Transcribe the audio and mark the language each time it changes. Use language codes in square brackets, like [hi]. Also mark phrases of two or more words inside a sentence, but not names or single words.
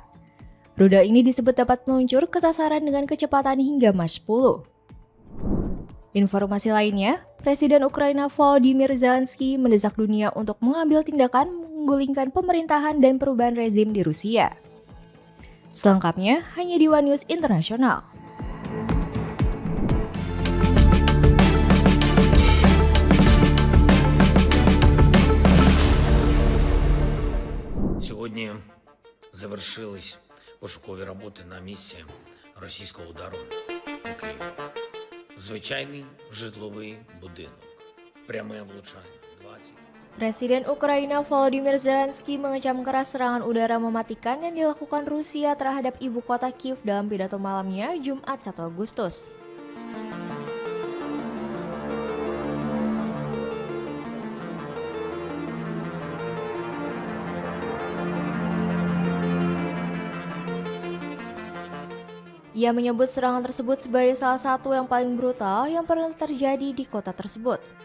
[id] Rudal ini disebut dapat meluncur ke sasaran dengan kecepatan hingga Mach 10. Informasi lainnya, Presiden Ukraina Volodymyr Zelensky mendesak dunia untuk mengambil tindakan menggulingkan pemerintahan dan perubahan rezim di Rusia. Selengkapnya hanya di One News International. [uk] Сьогодні завершились пошукові роботи на місці російського удару по Києві. Звичайний житловий будинок. Пряме влучання. 20. [id] Presiden Ukraina Volodymyr Zelensky mengecam keras serangan udara mematikan yang dilakukan Rusia terhadap ibu kota Kiev dalam pidato malamnya Jumat 1 Agustus. Ia menyebut serangan tersebut sebagai salah satu yang paling brutal yang pernah terjadi di kota tersebut.